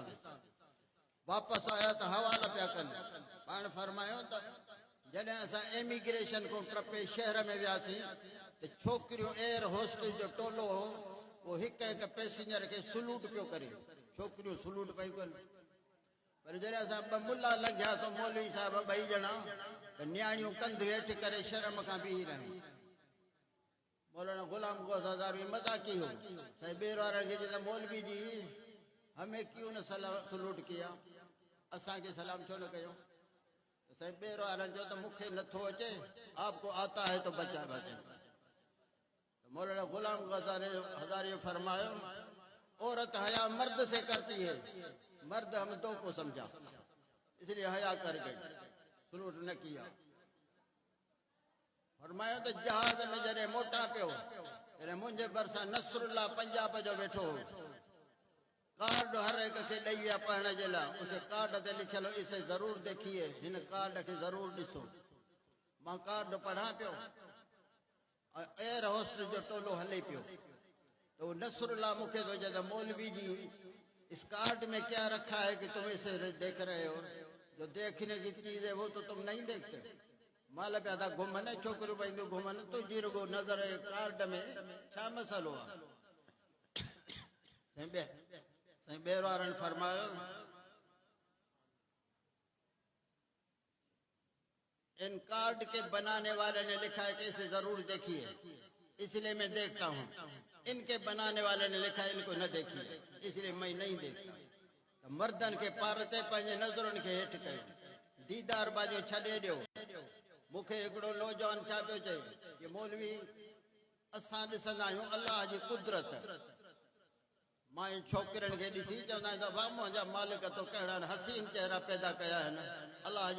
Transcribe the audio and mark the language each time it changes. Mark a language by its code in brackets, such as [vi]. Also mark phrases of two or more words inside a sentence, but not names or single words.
[sd] वापसि आया त हवाला पिया कनि। पाण फरमायो त जॾहिं असां एमिग्रेशन खां टपे शहर में वियासीं त छोकिरियूं [en] air hostess [sd] जो टोलो हो, उहो हिकु हिकु पैसेंजर खे सलूट पियो करे, छोकिरियूं सलूट पई कनि। पर जॾहिं असां ॿ मुला लंघियासीं, मौलवी साहिब ॿई ॼणा, त न्याणियूं कंध हेठि करे शर्म खां बीही रहियूं। मौलाना ग़ुलाम गौस हज़ारवी मज़ाकी हो, साईं ॿेर वारनि खे चए त [ur] مولوی جی ہمیں کیوں نہ سلوٹ کیا, [sd] असांखे सलाम छो न कयो? साईं ॿेर वारनि चयो त मूंखे नथो अचे, [ur] آپ کو آتا ہے تو بچا بچے. مولانا غلام غوث ہزاروی فرمایو، عورت حیا مرد سے کرتی ہے، مرد ہم دو کو سمجھا، اس لیے حیا کر گئی، سلوٹ نہ کیا. [sd] फरमायो त जहाज में जॾहिं मोटा पियो, तॾहिं मुंहिंजे भरिसां नसरुल्ला पंजाब जो वेठो हो, कार्ड हर एक खे ॾेई विया पढ़ण जे लाइ। उस कार्ड ते लिखियल हो, [ur] اسے ضرور دیکھیے, [sd] हिन कार्ड खे ज़रूर ॾिसो। मां कार्ड पढ़ां पियो, [en] air hostess [sd] जो टोलो हले पियो, तो नसरुल्ला मूंखे थो चए त [ur] مولوی جی اس کارڈ میں کیا رکھا ہے کہ تم اسے دیکھ رہے ہو، جو دیکھنے کی چیز ہے وہ تو تم نہیں دیکھتے. [sd] माल पिया था घुमन, छोकिरियूं पंहिंजूं घुमन, तुंहिंजी रुगो नज़र कार्ड में छा मसलो आहे? साईं ॿेर वारनि फरमायो, [ur] ان کارڈ کے بنانے والے نے لکھا ہے کہ اسے ضرور دیکھیے، اس لیے میں دیکھتا ہوں. ان کے بنانے والے نے لکھا ہے ان کو نہ دیکھیے، اس لیے میں نہیں دیکھتا. [sd] तो मर्दन के पारते पंहिंजे नज़रुनि खे हेठि कयो, दीदार बाजू छॾे ॾियो। मूंखे हिकिड़ो नौजवान छा पियो चए कि मौलवी असां ॾिसंदा आहियूं अलाह जी कुदरत, मां छोकिरनि खे ॾिसी चवंदा आहिनि त वाह मुंहिंजा मालिक तो कहिड़ा हसीन चेहरा पैदा कया आहिनि अलाह जी